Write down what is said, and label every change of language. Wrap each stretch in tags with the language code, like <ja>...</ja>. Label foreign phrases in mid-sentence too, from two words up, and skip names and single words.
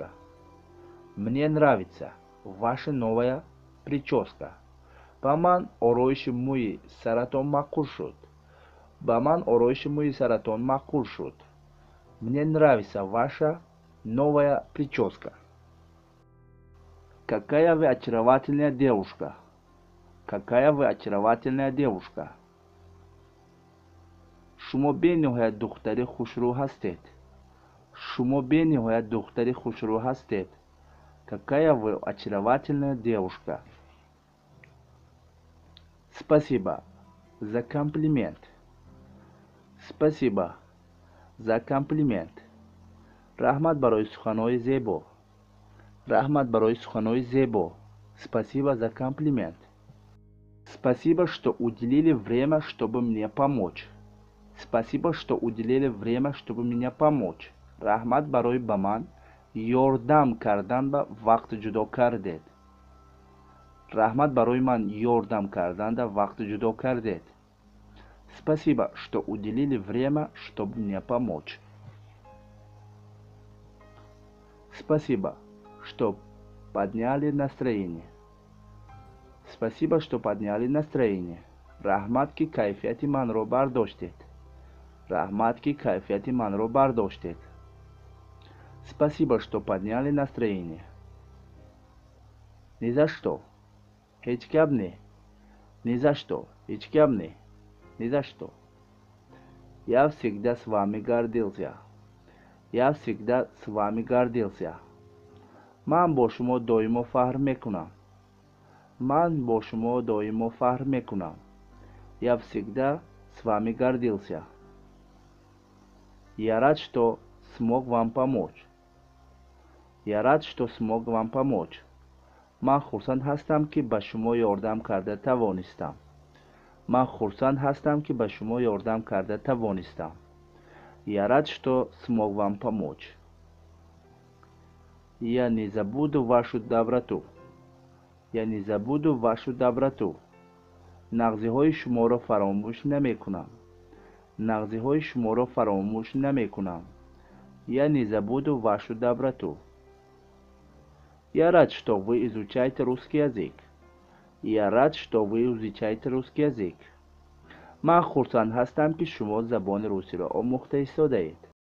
<ru>Мне нравится ваша новая прическа.</ru> <tg>Ба ман ороиши мӯи саратон маъқул шуд. Ба ман ороиши мӯи саратон маъқул шуд.</tg> <ru>Мне нравится ваша новая прическа. Какая вы очаровательная девушка. Какая вы очаровательная девушка.</ru> <tg>Шумо бениҳоят духтари хушрӯ ҳастед. Шумо бениҳоят духтари хушрӯ ҳастед.</tg> <ru>Какая вы очаровательная девушка. Спасибо за комплимент. Спасибо за комплимент.</ru> <tg>Раҳмат барои суханҳои зебо. Раҳмат барои суханҳои зебо.</tg> <ru>Спасибо за комплимент. Спасибо, что уделили время, чтобы мне помочь. Спасибо, что уделили время, чтобы меня помочь.</ru> <tg>Раҳмат барои ба ман ёрдам кардан ба вақт ҷудо кардед. Раҳмат барои ман ёрдам карданда вақт ҷудо кардед.</tg> <ru>Спасибо, что уделили время, чтобы мне помочь. Спасибо, что подняли настроение. Спасибо, что подняли настроение.</ru> <tg>Раҳмат ки кайфияти манро бардоштед. Раҳмат ки кайфияти манро бардоштед.</tg> <ru>Спасибо, что подняли настроение. Ни за что.</ru> <tg>Ҳеҷ гап не.</tg> <ru>Ни за что.</ru> <tg>Ҳеҷ гап не.</tg> <ru>Ни за что. Я всегда с вами гордился. Я всегда с вами гордился.</ru> <tg>Ман бо шумо доимо фахр мекунам. Ман бо шумо доимо фахр мекунам.</tg> <ru>Я всегда с вами гордился. Я рад, что смог вам помочь. Я рад, что смог вам помочь.</ru> <tg>Ман хурсанд ҳастам, ки ба шумо ёрдам карда тавонистам. Ман хурсанд ҳастам, ки ба шумо ёрдам карда тавонистам.</tg> <ru>Я рад, что смог вам помочь. Я не забуду вашу доброту. Я не забуду вашу доброту.</ru> <tg>нағзиҳои шуморо фаромӯш намекунам. нағзиҳои шуморо фаромӯш намекунам.</tg> <ru>Я не забуду вашу доброту. Я рад, что вы изучаете русский язык. Я рад, что вы изучаете русский язык.</ru> <tg>Ман хурсанд ҳастам, ки шумо забони русиро омӯхта истодаед.</tg>